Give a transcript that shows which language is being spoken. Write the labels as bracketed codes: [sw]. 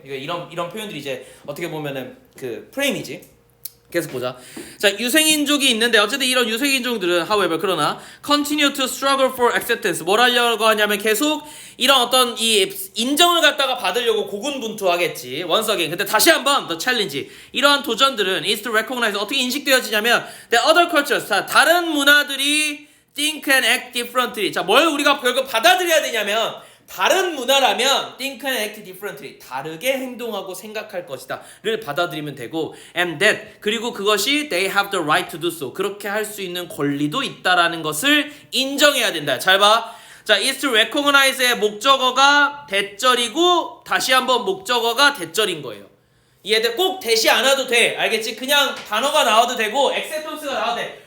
[ko] 이런 표현들이 이제 어떻게 보면은 그 프레임이지. 계속 보자. 자, 유생인종이 있는데 어쨌든 이런 유생인종들은 [en] however [ko] 그러나 [en] continue to struggle for acceptance. [ko] 뭘 하려고 하냐면 계속 이런 어떤 이 인정을 갖다가 받으려고 고군분투하겠지. [en] once again. [ko] 근데 다시 한번 [en] the challenge. [ko] 이러한 도전들은 [en] is to recognize [ko] 어떻게 인식되어지냐면 [en] the other cultures. [ko] 자, 다른 문화들이 [en] think and act differently. [ko] 자, 뭘 우리가 결국 받아들여야 되냐면 다른 문화라면 [en] think and act differently. [ko] 다르게 행동하고 생각할 것이다. 를 받아들이면 되고 [en] and that. [ko] 그리고 그것이 [en] they have the right to do so. [ko] 그렇게 할 수 있는 권리도 있다라는 것을 인정해야 된다. 잘 봐. 자, is to recognize의 목적어가 대절이고 다시 한번 목적어가 대절인 거예요. 이해돼? 꼭 대시 안 와도 돼. 알겠지? 그냥 단어가 나와도 되고 acceptance가 나와도 돼.